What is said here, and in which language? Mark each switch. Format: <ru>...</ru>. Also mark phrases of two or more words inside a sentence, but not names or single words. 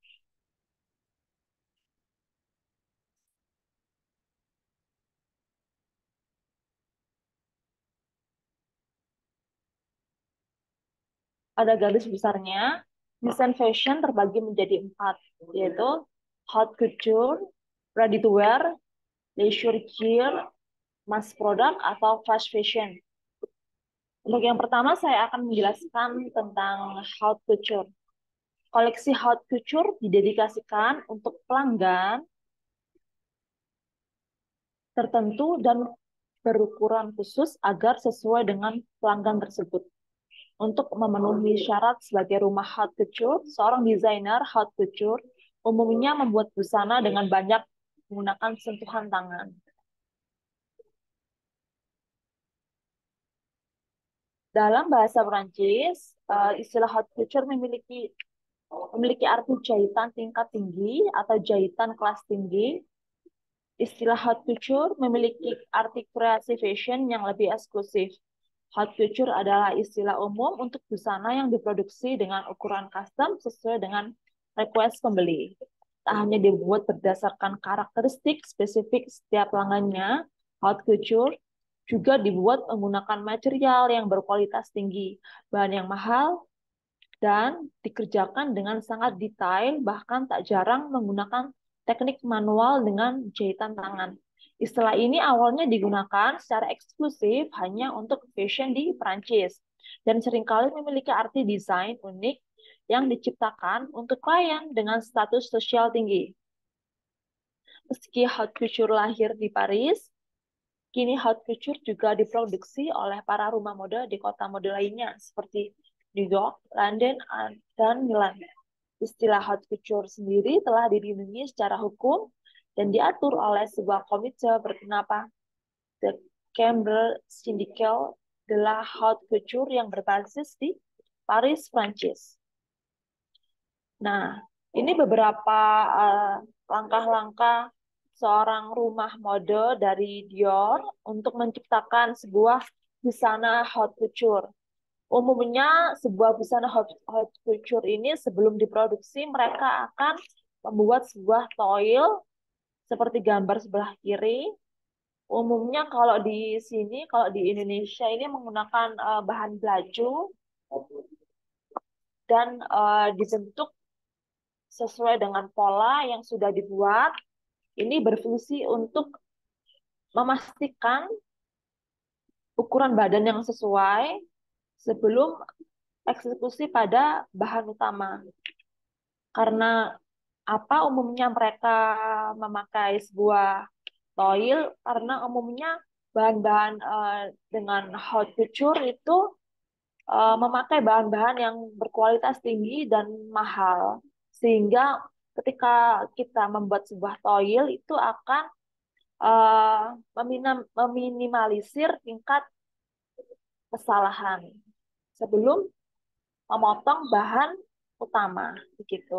<id>Pada garis besarnya, desain fashion terbagi menjadi 4, yaitu</id> <fr>haute couture,</fr> <en>ready to wear, leisure wear, mass product, atau fast fashion.</en> <id>Untuk yang pertama, saya akan menjelaskan tentang</id> <fr>haute couture.</fr> <id>Koleksi</id> <fr>haute couture</fr> <id>didedikasikan untuk pelanggan tertentu dan berukuran khusus agar sesuai dengan pelanggan tersebut. Untuk memenuhi syarat sebagai rumah</id> <fr>haute couture,</fr> <id>seorang desainer</id> <fr>haute couture</fr> <id>umumnya membuat busana dengan banyak menggunakan sentuhan tangan. Dalam bahasa Perancis, istilah</id> <fr>haute couture</fr> <id>memiliki arti jahitan tingkat tinggi atau jahitan kelas tinggi. Istilah</id> <fr>haute couture</fr> <id>memiliki arti kreasi fashion yang lebih eksklusif.</id> <fr>Haute couture</fr> <id>adalah istilah umum untuk busana yang diproduksi dengan ukuran custom sesuai dengan request pembeli. Tak hanya dibuat berdasarkan karakteristik spesifik setiap pelanggannya,</id> <fr>haute couture</fr> <id>juga dibuat menggunakan material yang berkualitas tinggi, bahan yang mahal, dan dikerjakan dengan sangat detail, bahkan tak jarang menggunakan teknik manual dengan jahitan tangan. Istilah ini awalnya digunakan secara eksklusif hanya untuk fashion di Prancis dan seringkali memiliki arti desain unik yang diciptakan untuk klien dengan status sosial tinggi. Meski</id> <fr>haute couture</fr> <id>lahir di Paris, kini</id> <fr>haute couture</fr> <id>juga diproduksi oleh para rumah mode di kota mode lainnya seperti New York, London, dan Milan. Istilah</id> <fr>haute couture</fr> <id>sendiri telah dilindungi secara hukum dan diatur oleh sebuah komite bernama The Chambre Syndicale de la Haute Couture yang berbasis di Paris, Prancis. Nah, ini beberapa langkah-langkah seorang rumah mode dari Dior untuk menciptakan sebuah busana</id> <fr>haute couture.</fr> <id>Umumnya sebuah busana</id> <fr>haute couture</fr> <id>ini sebelum diproduksi mereka akan membuat sebuah toil seperti gambar sebelah kiri. Umumnya kalau di sini, kalau di Indonesia ini menggunakan bahan baju dan dibentuk sesuai dengan pola yang sudah dibuat. Ini berfungsi untuk memastikan ukuran badan yang sesuai sebelum eksekusi pada bahan utama. Karena apa umumnya mereka memakai sebuah toil? Karena umumnya bahan-bahan dengan</id> <fr>haute couture</fr> <id>itu memakai bahan-bahan yang berkualitas tinggi dan mahal. Sehingga ketika kita membuat sebuah toil itu akan meminimalisir tingkat kesalahan sebelum memotong bahan utama begitu.</id>